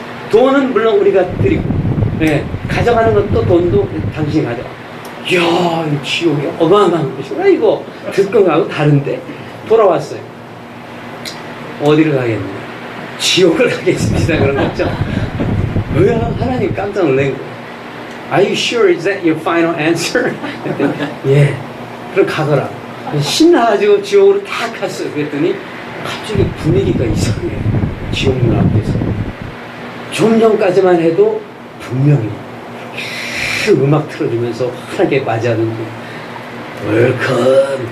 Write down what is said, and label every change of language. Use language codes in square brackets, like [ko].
[ko] 돈은 물론 우리가 드리고, 네, 가져가는 것도 돈도 당신이 가져가. 이야, 이 지옥이 어마어마한 것이구나. 이거 듣고 가고 다른데. 돌아왔어요. 어디를 가겠냐? 지옥을 가겠습니다. 그런 거죠. 왜 하나님 깜짝 놀란 거예요. [en] Are you sure is that your final answer? [ko] 예. 그럼 가거라. 신나가지고 지옥으로 딱 갔어요. 그랬더니 갑자기 분위기가 이상해요. 지옥 문 앞에서. 좀 전까지만 해도 분명히 음악 틀어주면서 환하게 맞이하는데, 웰컴.